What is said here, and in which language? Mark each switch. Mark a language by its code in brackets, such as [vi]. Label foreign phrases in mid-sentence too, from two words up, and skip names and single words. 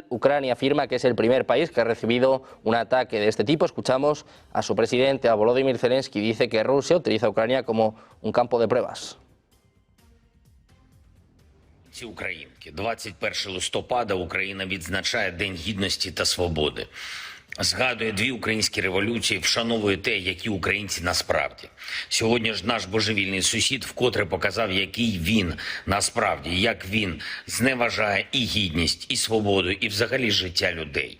[es] Ucrania afirma que es el primer país que ha recibido un ataque de este tipo. Escuchamos a su presidente, a Volodymyr Zelensky, dice que Rusia utiliza a Ucrania como un campo de pruebas. [uk] Українки, 21 листопада Україна відзначає День Гідності та Свободи. Згадує дві українські революції, вшановує те, які українці насправді. Сьогодні ж наш божевільний сусід вкотре показав, який він насправді, як він зневажає і гідність, і свободу, і взагалі життя людей.